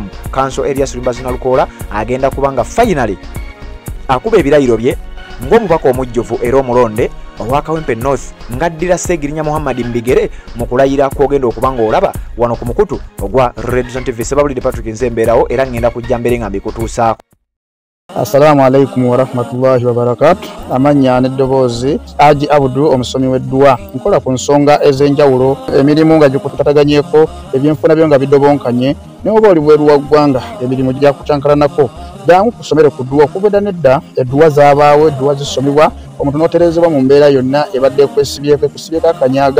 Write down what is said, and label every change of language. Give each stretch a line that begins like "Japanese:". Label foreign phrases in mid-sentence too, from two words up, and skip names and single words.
Ganda: Council Elias Luyimbazi Nalukoola agenda kubanga finally akuba ebirayiro bye ng'omubaka omujjuvu era omulonde owa Kawempe North ng'addira Sseegirinya Muhammad Mbigere mu kulayira kw'ogenda okubanga olaba wano ku mukutu ogwa Red Zone TV. Sebabulidde Patrick Nzembeerawo era ngenda kujja mbere nga mbikutuusaako.
Arabic: السلام عليكم ورحمة الله وبركاته.
Ganda: Amanya n'eddoboozi Haji Abdu omusomi w'eddua. Nkola ku nsonga ez'enjawulo, emirimu nga gikutataganyeko, ebyenfuna byo nga bidobonkanye, ne oba oli bweru wa ggwanga emirimu gya kucankalanako. Jangu kusomere ku ddua okubeda nedda eddua zaabaawo, eddua zisomibwa omuntu n'oterezebwa mu mbeera yonna ebadde ekwesibyeko akanyaga.